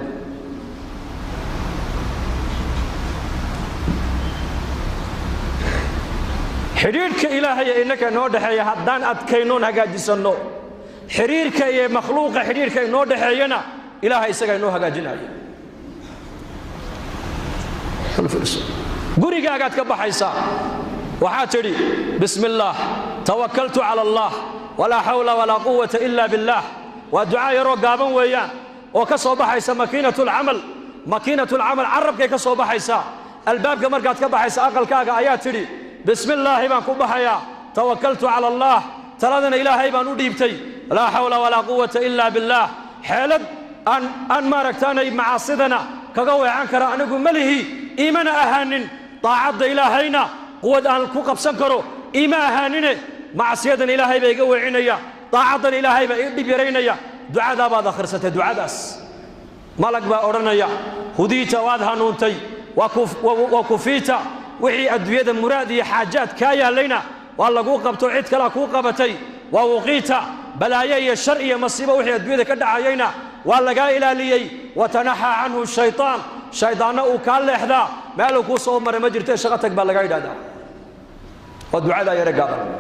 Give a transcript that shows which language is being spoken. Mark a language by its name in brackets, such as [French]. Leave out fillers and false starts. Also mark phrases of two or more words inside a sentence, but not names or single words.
[Somali] xiriirka ilaahay inaka noo dhaxeeya haddaan adkaynoon hagaajisano xiriirka iyo makhluuqa xiriirka noo dhaxeeyana ilaahay isaga inoo hagaajinayo gurigaagaad ka baxaysaa waxaa tidhi [Arabic] بسم الله توكلت على الله ولا حول ولا قوة إلا بالله [Somali] waa ducaa yaroo gaaban weeyaan oo ka soo baxaysa makiinatul camal carabkay ka soo baxaysaa albaabka markaad ka baxaysa aqalkaaga ayaa tidhi bismillaahi baan ku baxayaa [Arabic] توكلت على الله [Somali] taladana ilaahay baan u dhiibtay [Arabic] لا حول ولا قوة إلا [Somali] billah xeelad aan maaragtaanay macaasidana kaga weecan kara anigu malihi iimana ahaanin daacadda ilaahayna quwad aan ku qabsan karo iima ahaanine macasiyadan ilaahay baa iga weecinaya daacaddan ilaahay baa ii dhib yaraynaya ducadaa baad akhrisatay ducadaas malag baa odhanaya hudiita waad hanuuntay waa kufiita wixii adduunyada muraad iyo xaajaad kaa yaalayna waa laguu qabto cid kale kuu qabatay waa wuqiita balaayo iyo shar iyo masiibo wixii adduunyada ka dhacayayna waa lagaa ilaaliyey [Arabic] وتنحى عنه الشيطان [Somali] shaydaanna uu kaa leexdaa meeluu kuu soo maray ma jirtee shaqo tag baa laga yidhahdaa waa ducadaa yare gaaban